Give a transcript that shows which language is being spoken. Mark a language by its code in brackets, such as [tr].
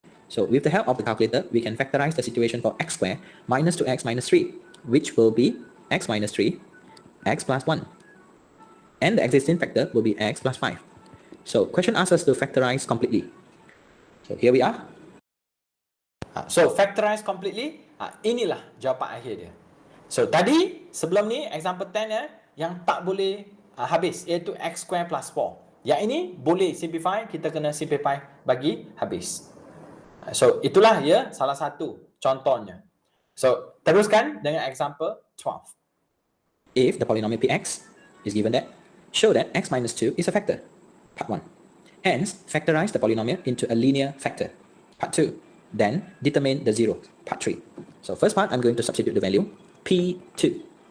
[en] So with the help of the calculator, we can factorize the situation for x squared minus 2x minus 3, which will be x minus 3, x plus 1. And the existing factor will be x plus 5. So question asks us to factorize completely. So here we are. So factorize completely, [ms] inilah jawapan akhir dia. So tadi sebelum ni example 10 yang tak boleh habis, iaitu x square plus 4. Yang ini boleh simplify, kita kena simplify bagi habis. So itulah ya salah satu contohnya. So teruskan dengan example 12. [en] If the polynomial px is given that, show that x minus 2 is a factor. Part 1. Hence, factorize the polynomial into a linear factor. Part 2. Then, determine the zero. Part 3. So first part, I'm going to substitute the value p2.